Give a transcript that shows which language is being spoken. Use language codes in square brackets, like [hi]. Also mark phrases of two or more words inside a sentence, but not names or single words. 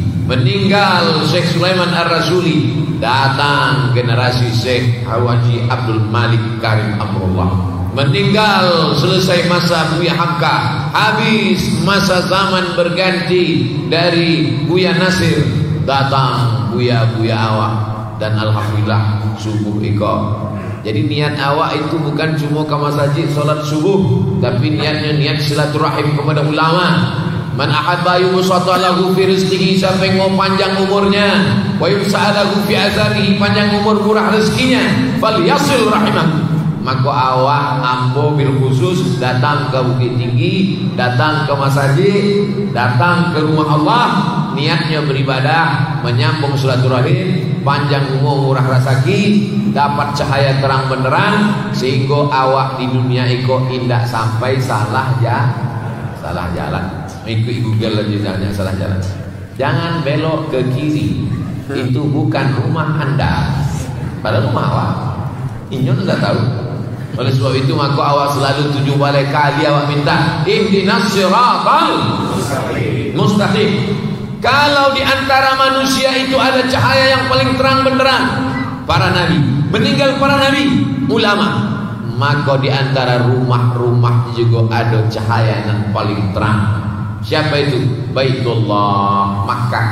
[id] Meninggal Syekh Sulaiman Ar-Rasuli, datang generasi Syekh Haji Abdul Malik Karim Amrullah. Meninggal selesai masa Buya Hamka, habis masa zaman berganti dari Buya Nasir, datang Buya-buya awak. Dan alhamdulillah subuh iko. Jadi niat awak itu bukan cuma ke masjid solat subuh, tapi niatnya niat silaturahim kepada ulama. [ar] من أحب يبسط له في رزقه, [id] siapa yang mau panjang umurnya, [ar] وينسأ له في أثره, [id] panjang umur murah rezekinya, [ar] فليصل رحمه. [id] Maka awak ambo [ar] بالخصوص [id] datang ke Bukit Tinggi, datang ke masjid, datang ke rumah Allah, niatnya beribadah, menyambung silaturahim, panjang umur murah rezeki, dapat cahaya terang benderang, sehingga awak di dunia iko indah sampai salah jalan. Ikut Google aja jangan salah jalan. Jangan belok ke kiri, itu bukan rumah Anda, padahal rumah awak. Inyo tidak tahu. Oleh sebab itu maka awak selalu 7 kali awak minta [ar] اهدنا الصراط المستقيم. [id] Kalau di antara manusia itu ada cahaya yang paling terang benderang, para nabi. meninggal para nabi, ulama. Maka di antara rumah-rumah juga ada cahaya yang paling terang. Siapa itu? Baitullah, Makkah.